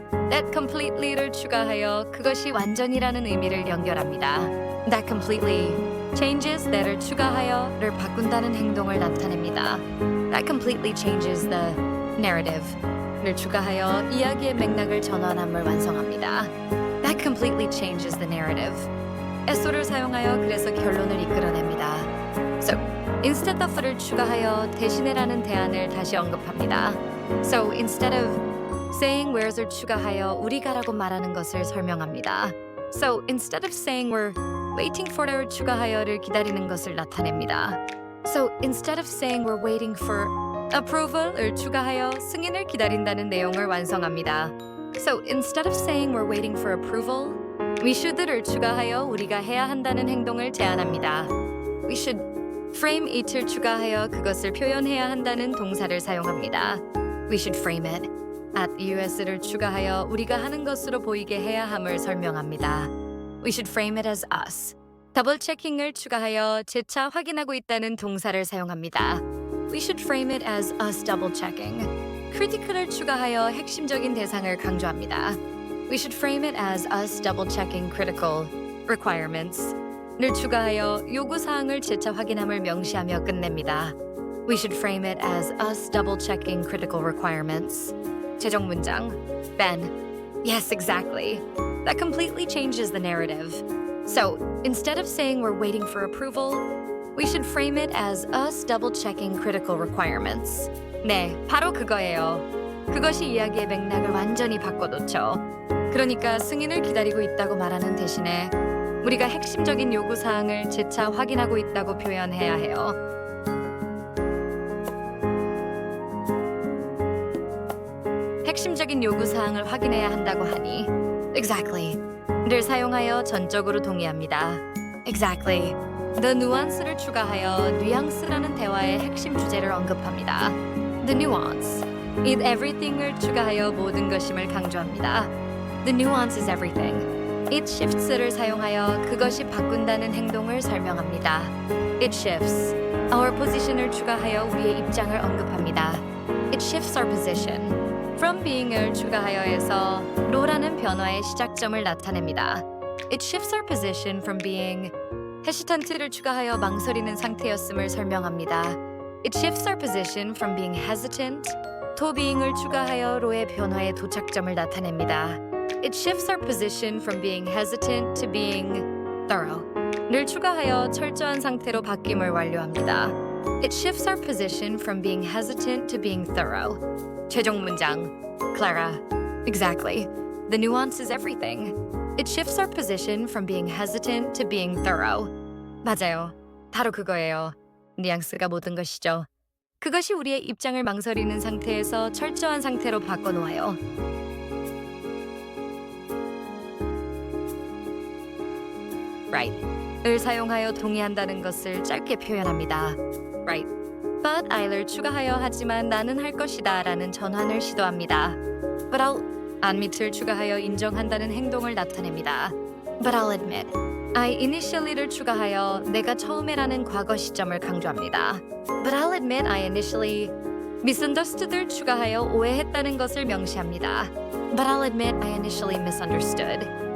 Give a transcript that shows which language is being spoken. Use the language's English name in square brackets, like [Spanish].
[English] That completely [Korean] 를 추가하여 그것이 완전이라는 의미를 연결합니다. [English] That completely changes that [Korean] 을 추가하여를 바꾼다는 행동을 나타냅니다. [English] That completely changes the narrative [Korean] 를 추가하여 이야기의 맥락을 전환함을 완성합니다. [English] That completely changes the narrative. [Korean] SO를 사용하여 그래서 결론을 이끌어냅니다. [English] So, instead of [Korean] 를 추가하여 대신해라는 대안을 다시 언급합니다. [English] So, instead of saying where's [Korean] 을 추가하여 우리가라고 말하는 것을 설명합니다. [English] So, instead of saying we're waiting for [Korean] 를 추가하여를 기다리는 것을 나타냅니다. [English] So, instead of saying we're waiting for approval [Korean] 을 추가하여 승인을 기다린다는 내용을 완성합니다. [English] So, instead of saying we're waiting for approval, we should [Korean] 를 추가하여 우리가 해야 한다는 행동을 제안합니다. [English] We should frame it [Korean] 을 추가하여 그것을 표현해야 한다는 동사를 사용합니다. [English] We should frame it at us [Korean] 를 추가하여 우리가 하는 것으로 보이게 해야 함을 설명합니다. [English] We should frame it as us. [Korean] 더블 체킹을 추가하여 재차 확인하고 있다는 동사를 사용합니다. [English] We should frame it as us double checking. [Korean] critical을 추가하여 핵심적인 대상을 강조합니다. [English] We should frame it as us double checking critical requirements. [Korean] 를 추가하여 요구 사항을 재차 확인함을 명시하며 끝냅니다. [English] We should frame it as us double checking critical requirements. [Korean] 최종 문장. [English] Ben. Yes, exactly. That completely changes the narrative. So, instead of saying we're waiting for approval, we should frame it as us double checking critical requirements. [Korean] 네, 바로 그거예요. 그것이 이야기의 맥락을 완전히 바꿔놓죠. 그러니까 승인을 기다리고 있다고 말하는 대신에 우리가 핵심적인 요구 사항을 재차 확인하고 있다고 표현해야 해요. 핵심적인 요구 사항을 확인해야 한다고 하니 [English] Exactly. [Korean] 를 사용하여 전적으로 동의합니다. [English] Exactly. The nuance [Korean] 를 추가하여 뉘앙스라는 대화의 핵심 주제를 언급합니다. [English] The nuance. It everything [Korean] 을 추가하여 모든 것임을 강조합니다. [English] The nuance is everything. It shifts [Korean] 를 사용하여 그것이 바꾼다는 행동을 설명합니다. [English] It shifts. Our position [Korean] 을 추가하여 우리의 입장을 언급합니다. [English] It shifts our position. From being [Korean] 을 추가하여에서 로라는 변화의 시작점을 나타냅니다. [English] It shifts our position from being hesitant [Korean] 를 추가하여 망설이는 상태였음을 설명합니다. [English] It shifts our position from being hesitant to being [Korean] 을 추가하여 로의 변화의 도착점을 나타냅니다. [English] It shifts our position from being hesitant to being thorough [Korean] 를 추가하여 철저한 상태로 바뀜을 완료합니다. [English] It shifts our position from being hesitant to being thorough. [Korean] 최종 문장. [English] Clara. Exactly. The nuance is everything. It shifts our position from being hesitant to being thorough. [Korean] 맞아요. 바로 그거예요. 뉘앙스가 모든 것이죠. 그것이 우리의 입장을 망설이는 상태에서 철저한 상태로 바꿔놓아요. [English] Right [Korean] 을 사용하여 동의한다는 것을 짧게 표현합니다. [English] Right. But I'll [Korean] 추가하여 하지만 나는 할 것이다 라는 전환을 시도합니다. [English] But I'll admit [Korean] 을 추가하여 인정한다는 행동을 나타냅니다. [English] But I'll admit. I initially [Korean] 를 추가하여 내가 처음에라는 과거 시점을 강조합니다. [English] But I'll admit I initially misunderstood [Korean] 를 추가하여 오해했다는 것을 명시합니다. [English] But I'll admit I initially misunderstood.